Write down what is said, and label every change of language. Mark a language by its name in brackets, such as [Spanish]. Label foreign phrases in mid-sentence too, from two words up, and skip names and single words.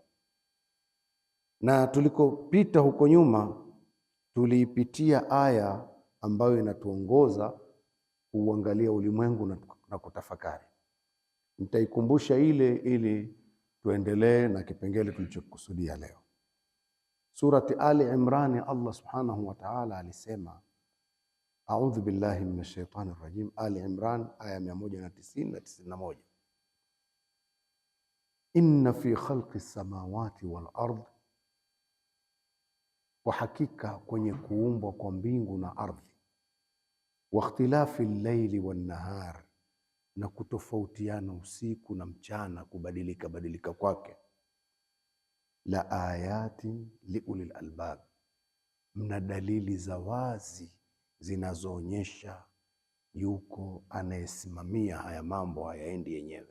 [Swahili] Na tulikopita huko nyuma, tuliipitia aya ambayo inatuongoza kuangalia ulimwengu na kutafakari. Nitaikumbusha ile ili tuendelee na kipengele tulichokusudia leo. Surati Ali Imran, Allah [Arabic] سبحانه وتعالى [Swahili] alisema, [Arabic] أعوذ بالله من الشيطان الرجيم. Ali Imran [Swahili] aya 190 na 91, [Arabic] إن في خلق السماوات والأرض, [Swahili] kwa hakika kwenye kuumbwa kwa mbingu na ardhi, [Arabic] واختلاف الليل والنهار, [Swahili] na kutofautiana usiku na mchana, kubadilika kwake, [Arabic] لآيات لأولي الألباب, [Swahili] mna dalili za wazi zinazoonyesha yuko anayesimamia haya mambo, hayaendi yenyewe.